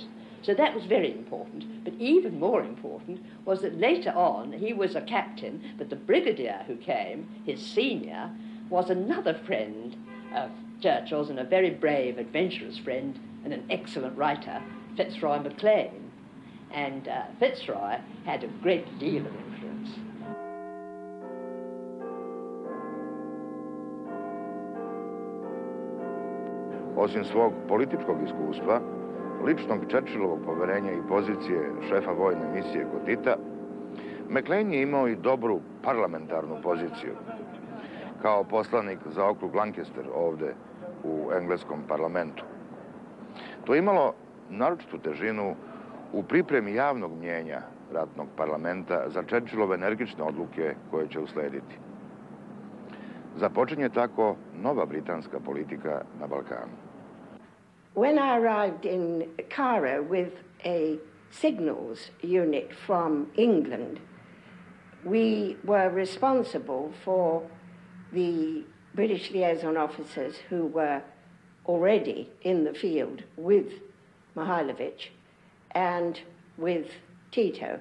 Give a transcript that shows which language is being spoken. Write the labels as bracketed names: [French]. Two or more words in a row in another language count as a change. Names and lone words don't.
[English] So that was very important, but even more important was that later on he was a captain, but the brigadier who came, his senior, was another friend of Churchill's and a very brave, adventurous friend and an excellent writer, Fitzroy Maclean. And Fitzroy had a great deal of influence. [Serbian] Osim svog političkog iskustva, ličnog Churchillovog poverenja i pozicije šefa vojne misije kod Tita, Maclean je imao i dobru parlamentarnu poziciju. Kao poslanik za okrug Lancaster ovde u engleskom parlamentu. To je imalo naročitu težinu u pripremi javnog mnjenja ratnog parlamenta za Churchillove energične odluke koje će uslediti. Započinje tako nova britanska politika na Balkanu. [English] When I arrived in Cairo with a signals unit from England, we were responsible for the British liaison officers who were already in the field with Mihajlović and with Tito.